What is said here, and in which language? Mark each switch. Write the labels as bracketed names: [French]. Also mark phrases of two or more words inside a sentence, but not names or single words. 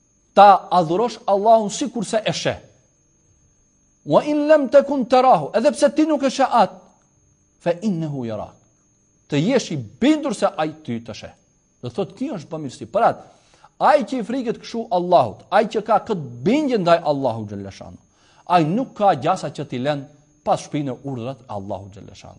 [Albanian] ta adhurosh Allahun sikur se e sheh. [Arabic] وإن لم تكن تراه, [Albanian] edhe pse ti nuk e sheh atë, [Arabic] فإنه يراك. [Albanian] Të jesh i bindur se ai ty të sheh. Do thotë kjo është bamirësi. Për atë, ai që i friket kështu Allahut, ai që ka këtë bindje ndaj Allahut xhaleshanu, ai nuk ka gjasa që t'i lën pas shpinë urdhrat e Allahut xhaleshanu.